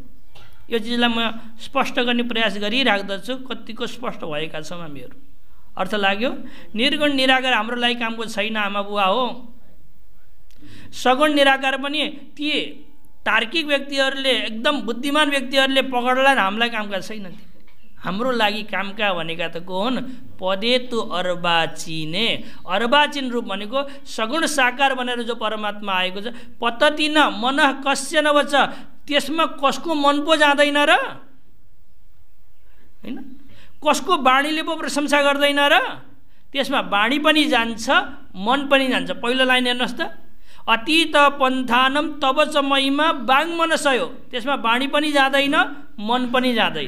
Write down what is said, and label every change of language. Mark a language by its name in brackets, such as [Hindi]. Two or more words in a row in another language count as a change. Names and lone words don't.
[Nepali] यो चिजलाई म स्पष्ट गर्ने प्रयास गरिराख्दछु, कतिको स्पष्ट भएका छौँ हामीहरू। अर्थ लाग्यो? निर्गुण निराकार हाम्रो लागि कामको छैन आमा बुवा हो। सगुण निराकार पनि ती तार्किक व्यक्तिहरूले, एकदम बुद्धिमान व्यक्तिहरूले पकडला, हामीलाई कामका छैन। हाम्रो लागि कामका भनेका त को हुन्? [Sanskrit] पदे तु अर्बाचिने, [Nepali] अर्बाचिन रूप भनेको सगुण साकार भनेर जो परमात्मा आएको छ। [Sanskrit] पतति न मन कस्य न वच, [Nepali] त्यसमा कसको मन पो जाँदैन र? होइन, कसको वाणीले पो प्रशंसा गर्दैन र? त्यसमा वाणी पनि जान्छ, मन पनि जान्छ। पहिलो लाइन हेर्नुहोस् त, [Sanskrit] अतीत पन्थानम तब च महिमा वाङ्मनसयो, [Nepali] त्यसमा वाणी पनि जाँदैन, मन पनि जाँदैन।